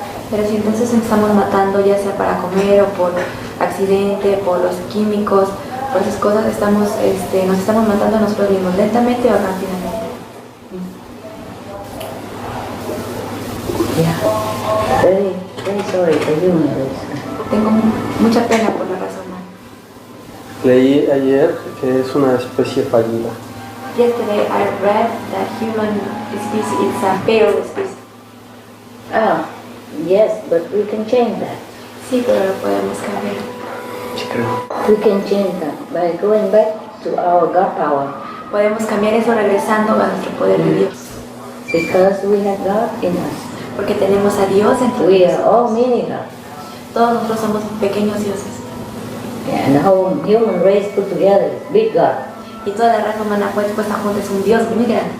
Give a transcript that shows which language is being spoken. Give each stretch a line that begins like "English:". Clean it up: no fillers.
Spanish: Pero si entonces estamos matando ya sea para comer o por accidente, por los químicos, por esas cosas nos estamos matando a nosotros mismos lentamente o rápidamente.
English: Yeah, very sorry for human race.
Spanish: Tengo mucha pena por la raza humana. Leí ayer que es una especie fallida.
English: Yesterday I read that human species is a failed species. Yes, but we can change that.
Spanish: Sí, pero lo podemos cambiar. Sí, creo.
English: We can change that by going back to our God power.
Spanish: Podemos cambiar eso regresando a nuestro poder de Dios.
English: Because we have God in us.
Spanish: Porque tenemos a Dios en
English: We are all mini God.
Spanish: Todos nosotros somos pequeños dioses.
English: Yeah, and the whole human race put together is big God.
Spanish: Y toda la raza humana puesta junta es un Dios muy grande.